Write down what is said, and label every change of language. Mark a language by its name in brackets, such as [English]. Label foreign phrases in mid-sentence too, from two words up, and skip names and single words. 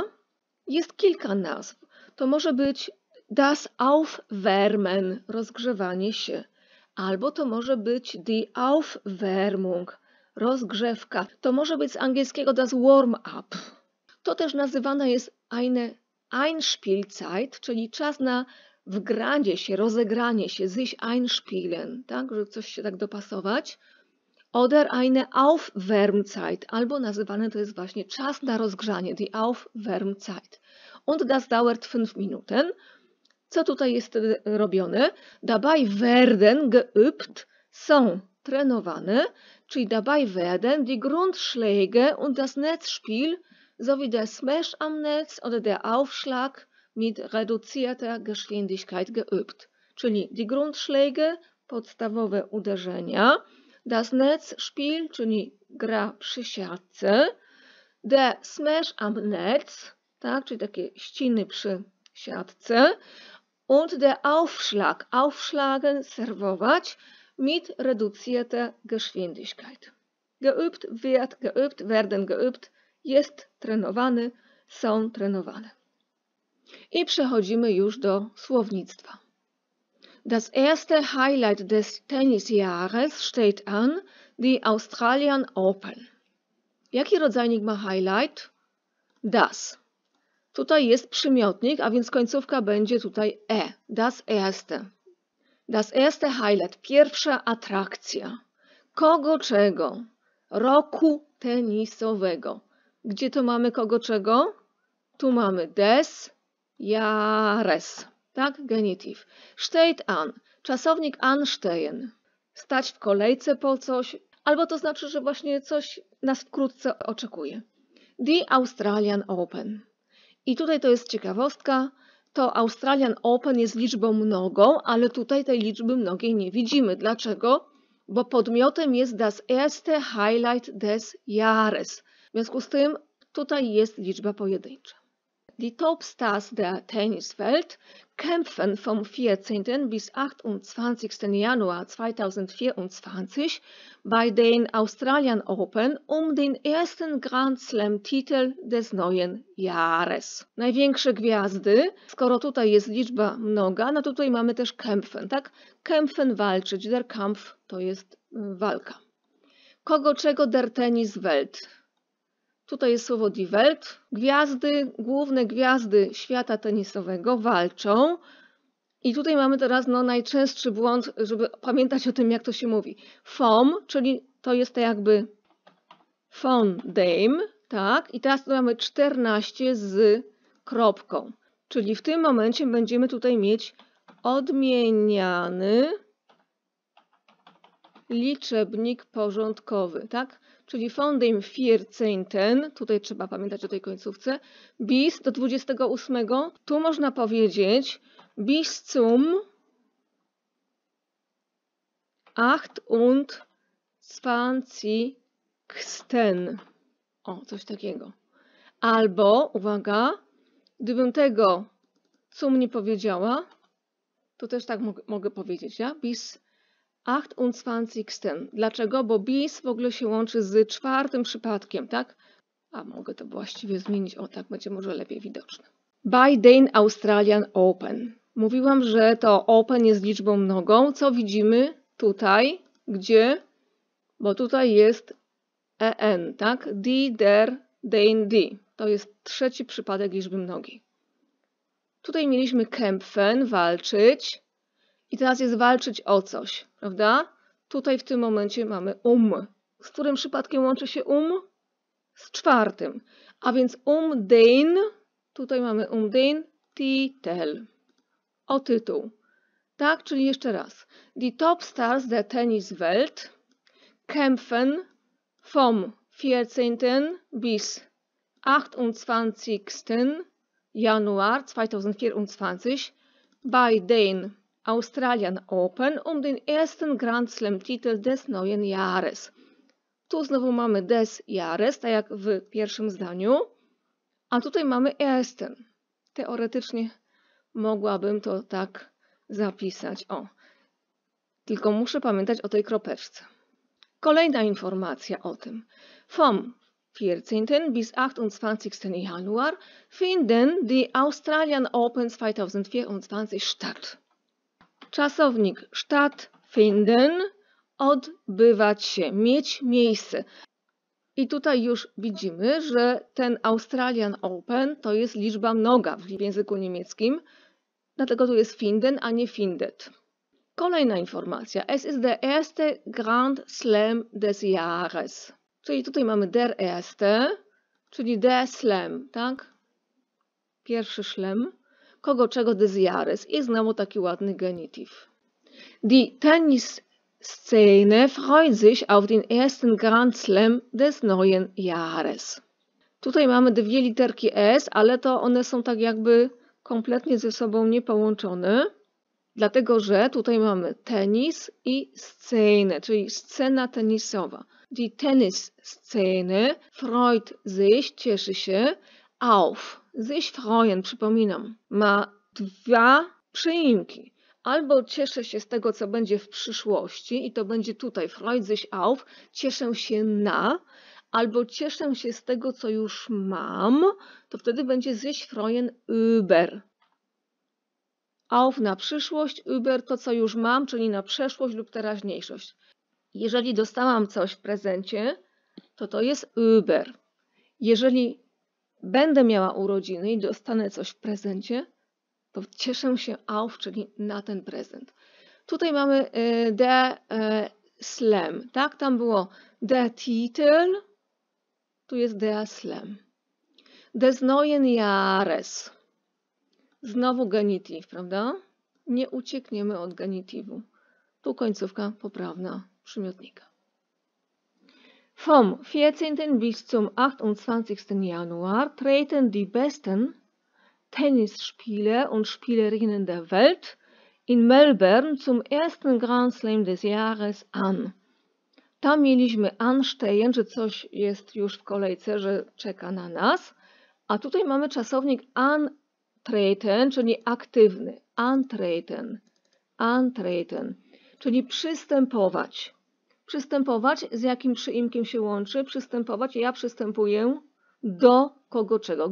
[Polish] Jest kilka nazw. To może być [German] das Aufwärmen, [Polish] rozgrzewanie się. Albo to może być [German] die Aufwärmung, [Polish] rozgrzewka. To może być z angielskiego [German] das Warm-up. [Polish] To też nazywane jest [German] eine Einspielzeit, [Polish] czyli czas na wgranie się, rozegranie się, [German] sich einspielen, [Polish] tak, żeby coś się tak dopasować. [German] Oder eine Aufwärmzeit, [Polish] albo nazywane to jest właśnie czas na rozgrzanie, [German] die Aufwärmzeit. Und das dauert 5 Minuten. [Polish] Co tutaj jest wtedy robione? [German] Dabei werden geübt, [Polish] są trenowane, czyli [German] dabei werden die Grundschläge und das Netzspiel sowie der Smash am Netz oder der Aufschlag mit reduzierter Geschwindigkeit geübt. [Polish] Czyli [German] die Grundschläge, [Polish] podstawowe uderzenia, [German] das Netzspiel, [Polish] czyli gra przy siatce, [German] der Smash am Netz, [Polish] tak, czyli takie ściny przy siatce, [German] und der Aufschlag, aufschlagen, serwować, mit reduzierter Geschwindigkeit. Geübt wird, geübt, werden geübt, [Polish] jest trenowany, są trenowane. I przechodzimy już do słownictwa. [German] Das erste Highlight des Tennisjahres steht an, die Australian Open. [Polish] Jaki rodzajnik ma highlight? Das. Tutaj jest przymiotnik, a więc końcówka będzie tutaj e. [German] Das erste. Das erste highlight, [Polish] pierwsza atrakcja. Kogo czego? Roku tenisowego. Gdzie to mamy kogo czego? Tu mamy [German] des Jahres. [Polish] Tak, genitiv. [German] Steht an, [Polish] czasownik anstehen. Stać w kolejce po coś, albo to znaczy, że właśnie coś nas wkrótce oczekuje. [German] Die Australian Open. [Polish] I tutaj to jest ciekawostka, to Australian Open jest liczbą mnogą, ale tutaj tej liczby mnogiej nie widzimy. Dlaczego? Bo podmiotem jest [German] das erste Highlight des Jahres. [Polish] W związku z tym tutaj jest liczba pojedyncza. [German] Die Topstars der Tenniswelt kämpfen vom 14. bis 28. Januar 2024 bei den Australian Open um den ersten Grand Slam-Titel des neuen Jahres. [Polish] Największe gwiazdy, skoro tutaj jest liczba mnoga, no to tutaj mamy też kämpfen, tak? Kämpfen walczyć, [German] der Kampf [Polish] to jest walka. Kogo czego [German] der Tenniswelt? [Polish] Tutaj jest słowo [German] die Welt. [Polish] Gwiazdy, główne gwiazdy świata tenisowego walczą. I tutaj mamy teraz najczęstszy błąd, żeby pamiętać o tym, jak to się mówi. Vom, czyli to jest to jakby [German] von dem, [Polish] tak? I teraz tu mamy 14 z kropką. Czyli w tym momencie będziemy tutaj mieć odmieniany liczebnik porządkowy, tak? Czyli [German] von dem 14, [Polish] tutaj trzeba pamiętać o tej końcówce, bis do 28, tu można powiedzieć [German] bis zum 28. [Polish] O, coś takiego. Albo, uwaga, gdybym tego zum nie powiedziała, to też tak mogę powiedzieć, ja? Bis 28. Dlaczego? Bo bis w ogóle się łączy z czwartym przypadkiem, tak? A mogę to właściwie zmienić, o tak będzie może lepiej widoczne. [German] Bei den Australian Open. [Polish] Mówiłam, że to Open jest liczbą mnogą. Co widzimy tutaj? Gdzie? Bo tutaj jest en, tak? [German] Die, der, den, die. [Polish] To jest trzeci przypadek liczby mnogiej. Tutaj mieliśmy kämpfen, walczyć. I teraz jest walczyć o coś, prawda? Tutaj w tym momencie mamy Z którym przypadkiem łączy się Z czwartym. A więc den, tutaj mamy [German] den Titel. [Polish] o tytuł. Tak, czyli jeszcze raz. [German] Die Topstars der Tenniswelt kämpfen vom 14. bis 28. Januar 2024 bei den Australian Open um den ersten Grand Slam-Titel des neuen Jahres. [Polish] Tu znowu mamy [German] des Jahres, [Polish] tak jak w pierwszym zdaniu, a tutaj mamy ersten. Teoretycznie mogłabym to tak zapisać. O, tylko muszę pamiętać o tej kropeczce. Kolejna informacja o tym. [German] Vom 14. bis 28. Januar finden die Australian Open 2024 statt. [Polish] Czasownik stattfinden, odbywać się, mieć miejsce. I tutaj już widzimy, że ten Australian Open to jest liczba mnoga w języku niemieckim, dlatego tu jest finden, a nie findet. Kolejna informacja. [German] Es ist der erste Grand Slam des Jahres. [Polish] Czyli tutaj mamy [German] der erste, [Polish] czyli [German] der Slam, [Polish] tak? Pierwszy szlem. Kogo czego [German] des Jahres. [Polish] I znowu taki ładny genitiv. [German] Die Tennisszene freut sich auf den ersten Grand Slam des neuen Jahres. [Polish] Tutaj mamy dwie literki S, ale to one są tak jakby kompletnie ze sobą niepołączone. Dlatego, że tutaj mamy tenis i scenę, czyli scena tenisowa. [German] Die Tennisszene freut sich, [Polish] cieszy się, [German] auf, sich freuen, [Polish] przypominam, ma dwa przyimki. Albo cieszę się z tego, co będzie w przyszłości i to będzie tutaj [German] freut sich auf, [Polish] cieszę się na, albo cieszę się z tego, co już mam, to wtedy będzie [German] sich freuen über. [Polish] Auf na przyszłość, über to, co już mam, czyli na przeszłość lub teraźniejszość. Jeżeli dostałam coś w prezencie, to to jest über. Jeżeli będę miała urodziny i dostanę coś w prezencie, to cieszę się auf, czyli na ten prezent. Tutaj mamy [German] der Slam, [Polish] tak? Tam było [German] der Titel, [Polish] tu jest [German] der Slam. Des neuen Jahres. [Polish] Znowu genitiv, prawda? Nie uciekniemy od genitivu. Tu końcówka poprawna przymiotnika. [German] Vom 14. bis zum 28. Januar treten die besten Tennisspieler und Spielerinnen der Welt in Melbourne zum ersten Grand Slam des Jahres an. [Polish] Tam mieliśmy anstehen, że coś jest już w kolejce, że czeka na nas. A tutaj mamy czasownik antreten, czyli aktywny. [German] Antreten. [Polish] Antreten, czyli przystępować. Przystępować, z jakim przyimkiem się łączy? Przystępować, ja przystępuję do kogo czego.